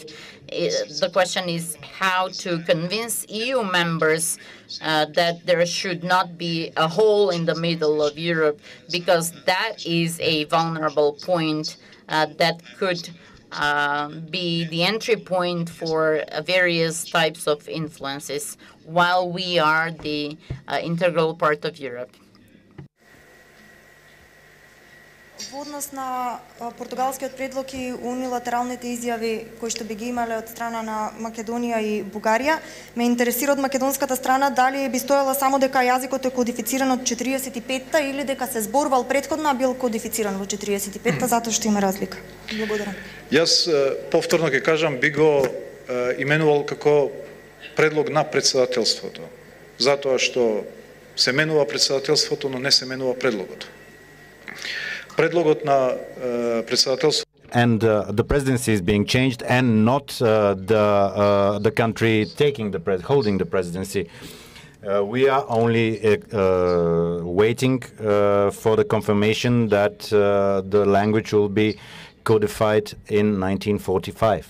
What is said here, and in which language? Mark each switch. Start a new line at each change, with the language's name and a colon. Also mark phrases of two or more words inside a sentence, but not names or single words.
English: The question is how to convince EU members that there should not be a hole in the middle of Europe, because that is a vulnerable point that could be the entry point for various types of influences, while we are the integral part of Europe.
Macedonian: Во однос на португалскиот предлог и унилатералните изјави кои што би ги имале од страна на Македонија и Бугарија, ме интересира од македонската страна дали би стоела само дека јазикот е кодифициран од 45-та или дека се зборувал претходно, а бил кодифициран во 45-та, затоа што има разлика. Благодарам. Јас повторно ќе кажам, би го именувал како предлог на председателството, затоа што се менува председателството, но не се менува предлогот. Предлогот на председателството.
English: And the presidency is being changed, and not the country holding the presidency. We are only waiting for the confirmation that the language will be codified in 1945.